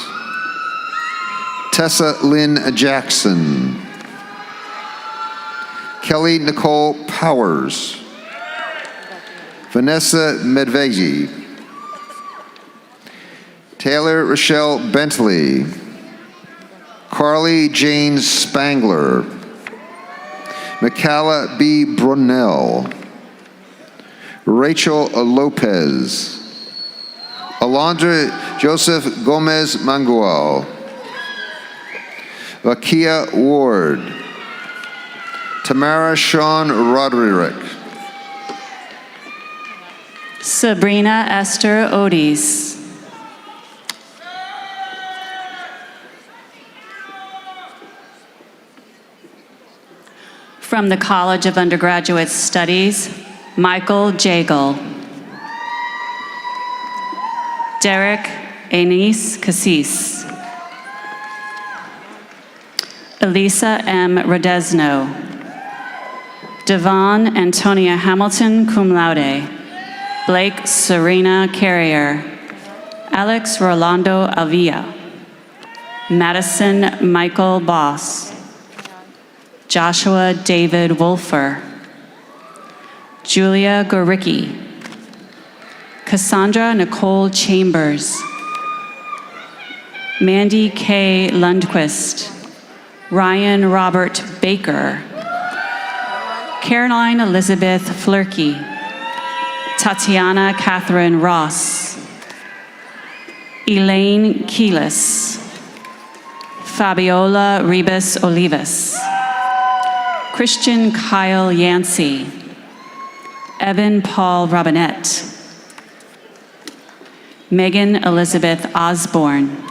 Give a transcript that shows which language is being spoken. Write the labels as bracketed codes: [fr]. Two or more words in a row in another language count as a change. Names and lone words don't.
[en] Tessa Lynn Jackson. Kelly Nicole Powers. Vanessa Medvegi. Taylor Rochelle Bentley. Carly Jane Spangler. Mikala B. Brunel. Rachel Lopez. Alondra Joseph Gomez Mangual. Vakia Ward. Tamara Sean Roderick. Sabrina Esther Odis. From the College of Undergraduate Studies, Michael Jagle. Derek Anise Cassis. Elisa M. Rodesno. Devon Antonia Hamilton, [la] cum laude. [en] Blake Serena Carrier. Alex Rolando Avila. Madison Michael Boss. Joshua David Wolfer. Julia Goricki. Cassandra Nicole Chambers. Mandy K. Lundquist. Ryan Robert Baker. Caroline Elizabeth Flurkey. Tatiana Catherine Ross. Elaine Keelis. Fabiola Ribas Olivas. Christian Kyle Yancey. Evan Paul Robinette. Megan Elizabeth Osborne.